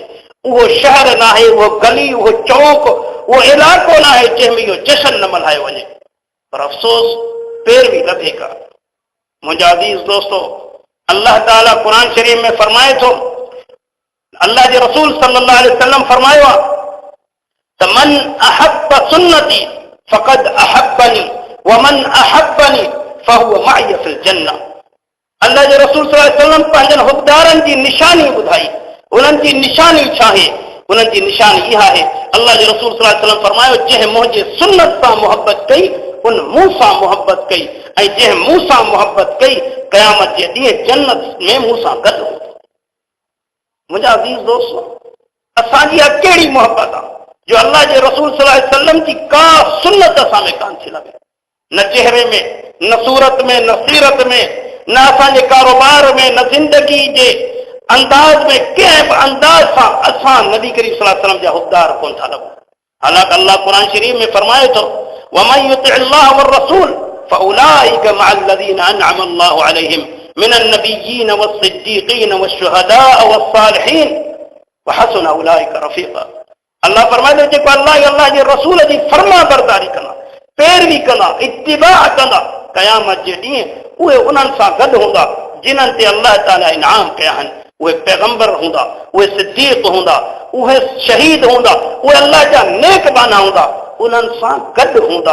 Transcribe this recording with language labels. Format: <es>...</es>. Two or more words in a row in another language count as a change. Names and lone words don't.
<sd>उहो शहर न आहे, उहो गली, उहो चौक, उहो इलाइक़ो न आहे जंहिंमें इहो जश्न न मल्हायो वञे। पर अफ़सोस पैरवी लभे का। मुंहिंजा अज़ीज़ दोस्तो, अल्लाह ताला क़ुरान शरीफ़ में फरमाए थो, अल्लाह जे रसूल</sd> <ar>صلى الله عليه وسلم</ar> <sd>फरमायो आहे त</sd> <ar>من أحب سنتي فقد أحبني ومن أحبني فهو معي في الجنة.</ar> <sd>अल्लाह जे रसूल</sd> <ar>صلى الله عليه وسلم</ar> <sd>पंहिंजनि हुबदारनि जी निशानी ॿुधाई। उन्हनि जी निशानी छा आहे? उन्हनि जी निशानी इहा आहे, अल्लाह जे रसूल</sd> <ar>صلى الله عليه وسلم</ar> <sd>फरमायो, जंहिं मुंहिंजे सुन्नत सां मोहबत कई उन मूं सां मोहबत कई, ऐं जंहिं मूं सां मोहबत कई क़यामत जे ॾींहुं जन्नत में मूं सां गॾु हूंदो। मुंहिंजा अज़ीज़ दोस्तो, असांजी इहा कहिड़ी मोहबत आहे जो अल्लाह जे रसूल</sd> <ar>صلى الله عليه وسلم</ar> <sd>जी का सुन्नत असां में कान थी लॻे। न चेहरे में, न सूरत में, न सीरत में, न असांजे कारोबार में, न ज़िंदगी जे अंदाज में, कंहिं बि अंदाज सां असां नबी करीम</sd> <ar>صلى الله عليه وسلم</ar> <sd>जा हुबदार कोन था लॻूं। हालांकि अल्लाह क़ुरान शरीफ़ में फरमाए थो,</sd> <ar>ومن يطع الله والرسول فأولئك مع الذين أنعم الله عليهم من النبيين والصديقين والشهداء والصالحين وحسن أولئك رفيقا.</ar> <sd>अल्लाह फरमाए थो, जेको अल्लाह जे रसूल जी फर्मा बरदारी कंदा, पैरवी कंदा, इत्तिबा कंदा, क़यामत जे ॾींहुं उहे उन्हनि सां गॾु हूंदा जिन्हनि ते अल्लाह ताला इनाम कया आहिनि। उहे पैगंबर हूंदा, उहे सिद्दीक़ हूंदा, उहे शहीद हूंदा, उहे अल्लाह जा नेक बाना हूंदा, उन्हनि सां गॾु हूंदा।</sd>